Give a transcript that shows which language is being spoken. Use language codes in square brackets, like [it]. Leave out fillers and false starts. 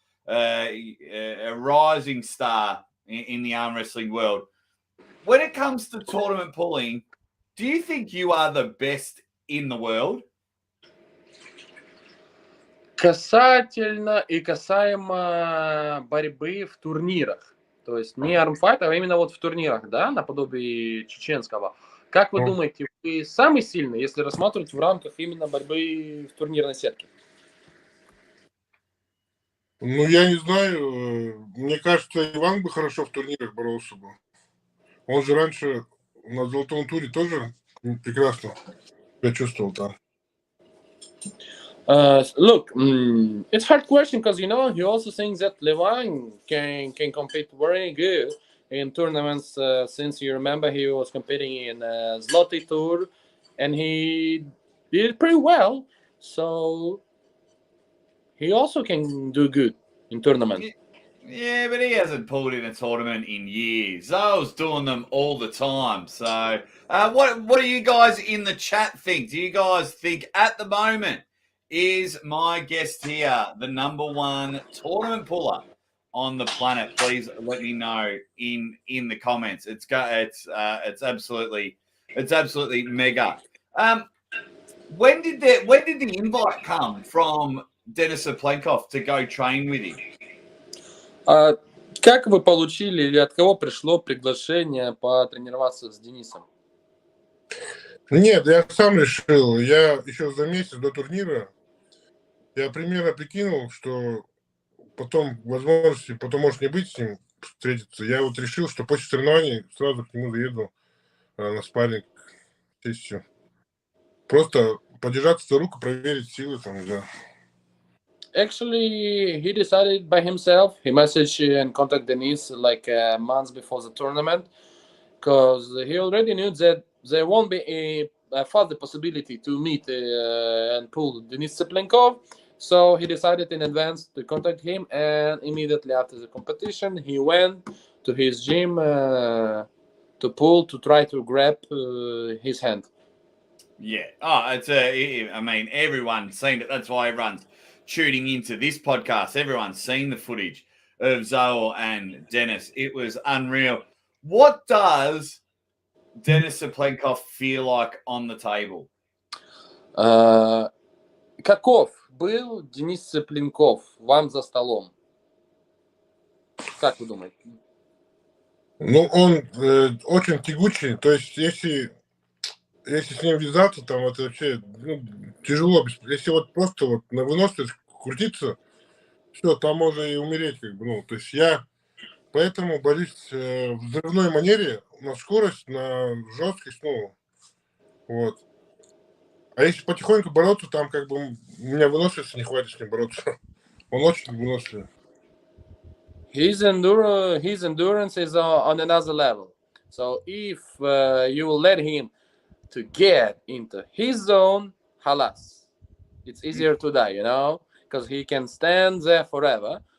[en] a rising star in the arm wrestling world. When it comes to tournament pulling, do you think you are the best in the world? [ru] Касательно и касаемо борьбы в турнирах. То есть не армфайт, а именно вот в турнирах, да, наподобие чеченского. Как вы думаете, вы самый сильный, если рассматривать в рамках именно борьбы в турнирной сетке? Ну, я не знаю. Мне кажется, Иван бы хорошо в турнирах боролся бы. Он же раньше на золотом туре тоже прекрасно себя чувствовал там. [en] Look, it's a hard question because, you know, he also thinks that Levan can compete very good in tournaments since you remember he was competing in Zloty Tour and he did pretty well. So he also can do good in tournament. Yeah, but he hasn't pulled in a tournament in years. Zaur's doing them all the time. So what do you guys in the chat think? Do you guys think at the moment is my guest here the number one tournament puller on the planet? Please let me know in the comments. It's absolutely mega. When did the invite come from Denis Cyplenkov to go train with him? [ru] Как вы получили или от кого пришло приглашение потренироваться с Денисом? Нет, я сам решил. Я еще за месяц до турнира я примерно прикинул, что потом возможности, потом может не быть с ним встретиться. Я вот решил, что после соревнований сразу к нему заеду на спарринг сессию. Просто подержаться за руку, проверить силы там, да. [en] Actually, he decided by himself. He messaged and contacted Denis like months before the tournament because he already knew that there won't be a further possibility to meet and pull Denis Cyplenkov. So he decided in advance to contact him, and immediately after the competition, he went to his gym to pull to try to grab his hand. Yeah. Oh, I mean, everyone's seen it. That's why everyone's tuning into this podcast. Everyone's seen the footage of Zaur and Denis. It was unreal. What does Denis Cyplenkov feel like on the table? [ru] Каков был Денис Цыпленков вам за столом? Как вы думаете? Ну, он очень тягучий. То есть, если с ним вязаться, там это вообще тяжело. Если вот просто вот на выносливость крутиться, все, там можно и умереть, как бы, ну, то есть я поэтому борюсь в взрывной манере, на скорость, на жесткость, ну, вот. А если потихоньку бороться, там как бы у меня выносливости не хватит с ним бороться. Он очень выносливый. [en] His endurance is on another level. So if you will let him to get into his zone, halas, it's easier to die, you know, because he can stand there forever.